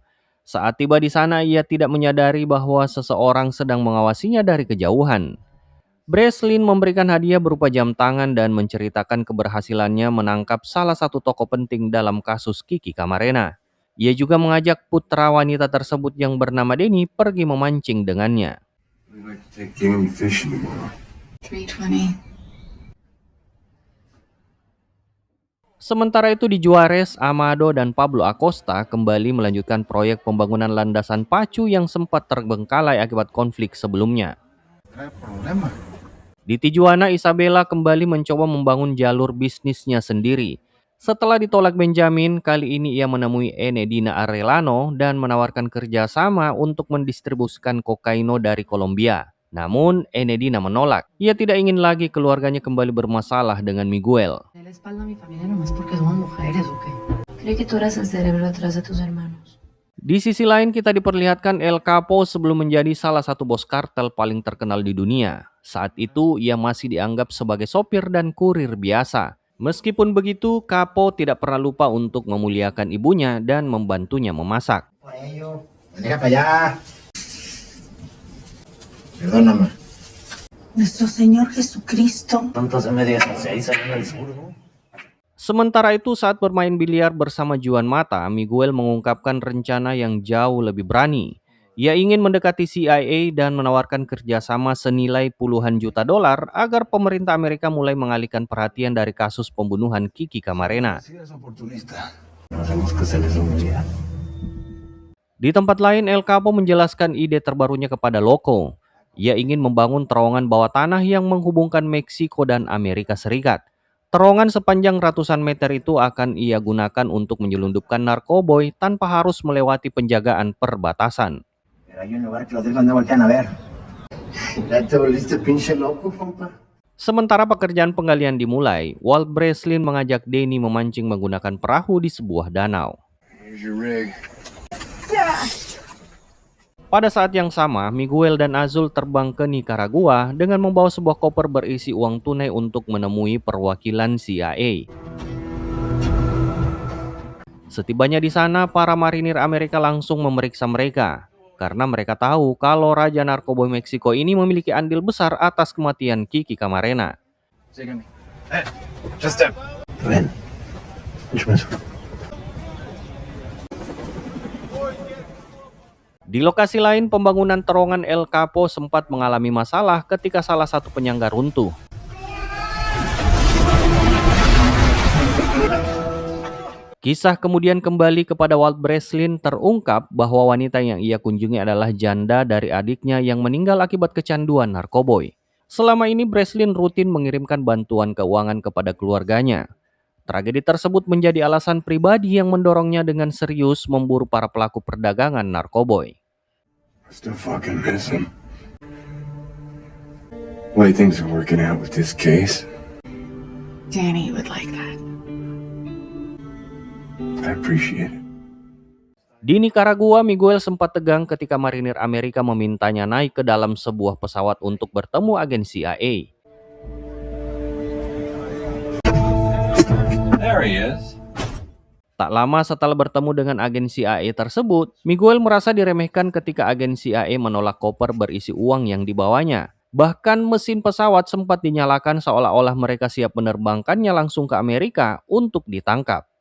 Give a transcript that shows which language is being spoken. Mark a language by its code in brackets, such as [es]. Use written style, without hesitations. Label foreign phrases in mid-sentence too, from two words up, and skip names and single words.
[id] Saat tiba di sana, ia tidak menyadari bahwa seseorang sedang mengawasinya dari kejauhan. Breslin memberikan hadiah berupa jam tangan dan menceritakan keberhasilannya menangkap salah satu tokoh penting dalam kasus Kiki Camarena. Ia juga mengajak putra wanita tersebut yang bernama Denny pergi memancing dengannya. [en] We like to take game fishing tomorrow. 320. [id] Sementara itu di Juarez, Amado dan Pablo Acosta kembali melanjutkan proyek pembangunan landasan pacu yang sempat terbengkalai akibat konflik sebelumnya. [es] Trae problema. [id] Di Tijuana, Isabella kembali mencoba membangun jalur bisnisnya sendiri. Setelah ditolak Benjamin, kali ini ia menemui Enedina Arellano dan menawarkan kerjasama untuk mendistribusikan kokaino dari Kolombia. Namun, Enedina menolak. Ia tidak ingin lagi keluarganya kembali bermasalah dengan Miguel. [es] De la espalda a mi familia nomás porque somos mujeres, ¿o qué? Creí que tú eras el cerebro atrás de tus hermanos. [id] Di sisi lain, kita diperlihatkan El Capo sebelum menjadi salah satu bos kartel paling terkenal di dunia. Saat itu, ia masih dianggap sebagai sopir dan kurir biasa. Meskipun begitu, Capo tidak pernah lupa untuk memuliakan ibunya dan membantunya memasak. [es] Por ello, venga para allá. Perdóname. Nuestro Señor Jesucristo. Tanto se me 16 años del sur, ¿no? [id] Sementara itu, saat bermain biliar bersama Juan Mata, Miguel mengungkapkan rencana yang jauh lebih berani. Ia ingin mendekati CIA dan menawarkan kerjasama senilai puluhan juta dolar agar pemerintah Amerika mulai mengalihkan perhatian dari kasus pembunuhan Kiki Camarena. [es] Si eres oportunista. No hacemos que se les olvide. [id] Di tempat lain, El Capo menjelaskan ide terbarunya kepada Loco. Ia ingin membangun terowongan bawah tanah yang menghubungkan Meksiko dan Amerika Serikat. Terowongan sepanjang ratusan meter itu akan ia gunakan untuk menyelundupkan narkoboy tanpa harus melewati penjagaan perbatasan. [es] Pero hay un lugar que los gringos no voltean a ver. Ya te volviste pinche loco, compa. [id] Sementara pekerjaan penggalian dimulai, Walt Breslin mengajak Danny memancing menggunakan perahu di sebuah danau. [en] Here's your rig. [id] Pada saat yang sama, Miguel dan Azul terbang ke Nicaragua dengan membawa sebuah koper berisi uang tunai untuk menemui perwakilan CIA. Setibanya di sana, para marinir Amerika langsung memeriksa mereka karena mereka tahu kalau Raja Narkoba Meksiko ini memiliki andil besar atas kematian Kiki Camarena. [es] Ven. Escucha eso. [id] Di lokasi lain, pembangunan terowongan El Capo sempat mengalami masalah ketika salah satu penyangga runtuh. Kisah kemudian kembali kepada Walt Breslin terungkap bahwa wanita yang ia kunjungi adalah janda dari adiknya yang meninggal akibat kecanduan narkoboy. Selama ini Breslin rutin mengirimkan bantuan keuangan kepada keluarganya. Tragedi tersebut menjadi alasan pribadi yang mendorongnya dengan serius memburu para pelaku perdagangan narkoboy. [en] I still fucking miss him. Way things are working out with this case. Danny would like that. I appreciate it. [id] Di Nicaragua, Miguel sempat tegang ketika marinir Amerika memintanya naik ke dalam sebuah pesawat untuk bertemu agen CIA. [en] There he is. [id] Tak lama setelah bertemu dengan agen CIA tersebut, Miguel merasa diremehkan ketika agen CIA menolak koper berisi uang yang dibawanya. Bahkan mesin pesawat sempat dinyalakan seolah-olah mereka siap menerbangkannya langsung ke Amerika untuk ditangkap.